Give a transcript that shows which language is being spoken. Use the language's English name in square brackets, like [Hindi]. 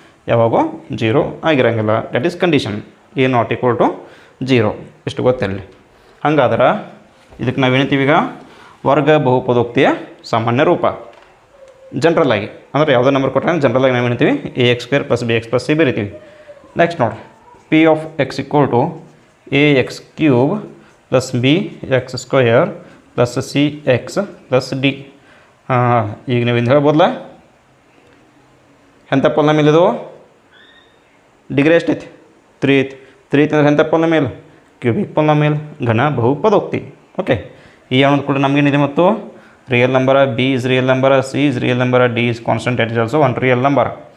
[Kannada] ಯಾವಾಗೂ 0 ಆಗಿರೋಂಗಿಲ್ಲ. [English] That is condition. [Kannada] a ≠ 0. ಇಷ್ಟು ಗೊತ್ತಿರಲಿ. ಹಂಗಾದ್ರೆ ಇದಕ್ಕೆ ನಾವೇನಂತೀವಿ ಈಗ? ವರ್ಗ ಬಹುಪದೋಕ್ತಿಯ ಸಾಮಾನ್ಯ ರೂಪ. ಜನರಲ್ ಆಗಿ ಅಂದರೆ ಯಾವುದೋ ನಂಬರ್ ಕೊಟ್ಟರೆ ಜನರಲಾಗಿ ನಾವು ಏನಂತೀವಿ? ax² + bx + c ಬರಿತೀವಿ. ನೆಕ್ಸ್ಟ್ ನೋಡಿರಿ, P of x = ax³ + bx² + cx + d. ಹಾಂ, ಈಗ ನೀವು ಇಂದು ಹೇಳ್ಬೋದಲ್ಲ, ಎಂಥ ಪೊಲಿನಾಮಿಯಲ್ ಇದು? ಡಿಗ್ರಿ ಎಷ್ಟೈತಿ? 3 ಐತಿ. 3 ಐತಿ ಅಂದ್ರೆ ಎಂಥ ಪೊಲಿನಾಮಿಯಲ್? ಕ್ಯೂಬಿಕ್ ಪೊಲಿನಾಮಿಯಲ್, ಘನ ಬಹುಪದೋಕ್ತಿ. ಓಕೆ, ಈ ಅನ್ನೋದು ಕೂಡ ನಮಗೇನಿದೆ? [English] ಮತ್ತು real number, b is real number, c is real number, d is constant, that is also one real number.